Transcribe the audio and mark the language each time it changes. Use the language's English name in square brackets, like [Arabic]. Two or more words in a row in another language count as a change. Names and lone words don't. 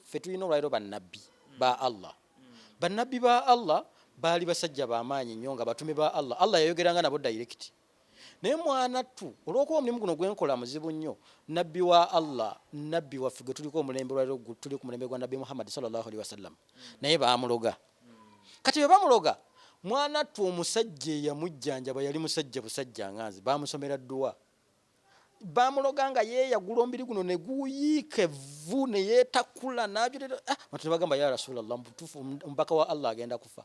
[Ganda] Ffe tulina olwaleero bannabbi ba Allah. Bannabbi ba Allah baali basajja b'amaanyi nnyo nga batume ba Allah. Allah yayogeranga nabo direct. Naye mwanattu olw'okuba omulimu guno gwenkola muzibu nnyo nabbi wa Allah nabbi waffe gwe tuliko omulembe olwaleero tuli ku mulembe gwa nabbi Muhammad [Arabic] صلى الله عليه وسلم [Ganda] naye baamuloga. Kati bwe bamuloga mwanattu omusajja eyamujjanjaba yali musajja busajja nganzi baamusomera dduwa. Baamuloga nga yeeyagula omubiri guno ne guyiika evvu ne yeetakula n'abyerera abantu ne bagamba [Arabic] يا رسول الله [Ganda] mutuufu omubaka wa Allah agenda kufa.